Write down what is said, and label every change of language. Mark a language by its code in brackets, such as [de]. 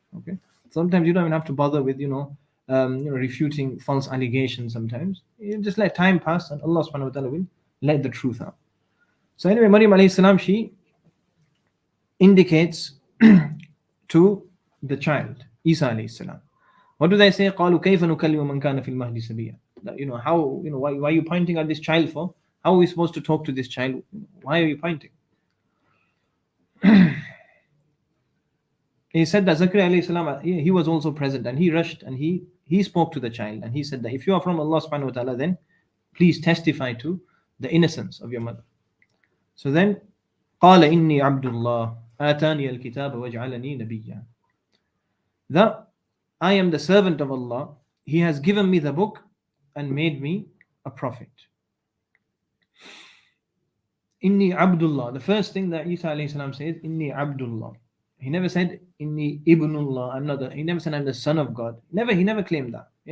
[en] Okay, sometimes you don't even have to bother with refuting false allegations. Sometimes you just let time pass and Allah subhanahu wa ta'ala will let the truth out. So anyway, Maryam alayhi salam, she indicates to the child, Isa alayhi salam. What do they say? [ar] قالوا كيف نكلم من كان في المهد صبيا. [en] How, why are you pointing at this child for? How are we supposed to talk to this child? Why are you pointing? He said that Zakaria alayhi salam, he was also present, and he rushed and he spoke to the child, and he said that if you are from Allah subhanahu wa ta'ala, then please testify to the innocence of your mother. So then, [ar] قال إني عبد الله آتاني الكتاب وجعلني نبيا. [en] That I am the servant of Allah. He has given me the book and made me a prophet. [ar] Inni Abdullah. [en] The first thing that Isa alayhi salam says, Inni Abdullah. He never said [ar] Inni Ibnullah. [en] He never said I'm the son of God. He never claimed that.